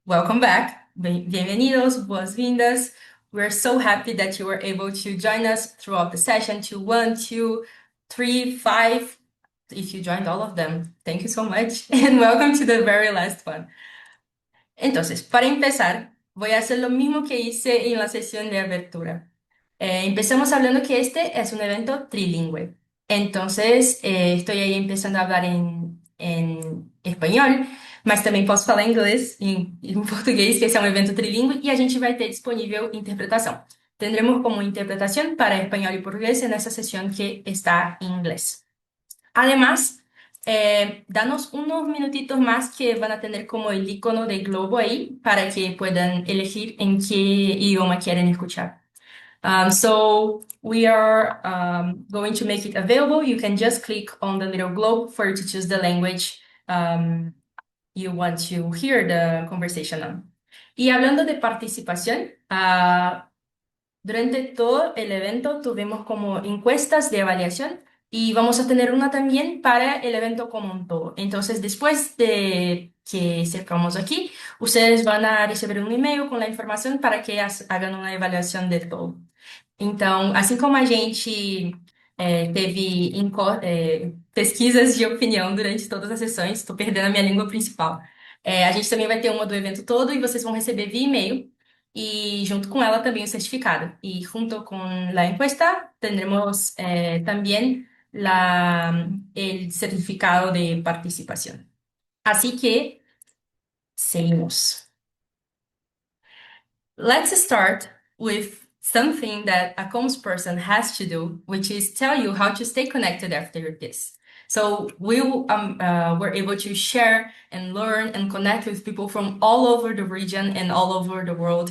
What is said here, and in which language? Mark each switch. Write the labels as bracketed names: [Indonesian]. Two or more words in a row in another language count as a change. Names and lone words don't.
[English] Welcome back. [Spanish] Bienvenidos, [Portuguese] boas-vindas. [English] We're so happy that you were able to join us throughout the session to 1, 2, 3, 5. If you joined all of them, thank you so much. And welcome to the very last one. [Spanish] Entonces, para empezar, voy a hacer lo mismo que hice en la sesión de apertura. Empezamos hablando que este es un evento trilingüe. Entonces, estoy ahí empezando a hablar en [Portuguese] espanhol, mas também posso falar inglês e em português, que esse é um evento trilingüe, e a gente vai ter disponível interpretação. [Spanish] Tendremos como interpretación para español y portugués en esa sesión que está en inglés. Además, danos unos minutitos más que van a tener como el icono de globo ahí para que puedan elegir en qué idioma quieren escuchar. [English] So we are going to make it available. You can just click on the little globe for you to choose the language you want to hear the conversation on. [Spanish] Y hablando de participación, durante todo el evento tuvimos como encuestas de evaluación y vamos a tener una también para el evento como un todo. Entonces, después de que cerramos aquí, ustedes van a recibir un email con la información para que hagan una evaluación de todo. [Portuguese] Então, assim como a gente teve pesquisas de opinião durante todas as sessões, estou perdendo a minha língua principal. A gente também vai ter uma do evento todo e vocês vão receber via e-mail e junto com ela também o certificado. E junto com a [Spanish] encuesta tendremos [Portuguese] também [Spanish] el certificado de [Portuguese] participação. [Spanish] Así que, seguimos. [English] Let's start with something that a comms person has to do, which is tell you how to stay connected after this. So we're able to share and learn and connect with people from all over the region and all over the world.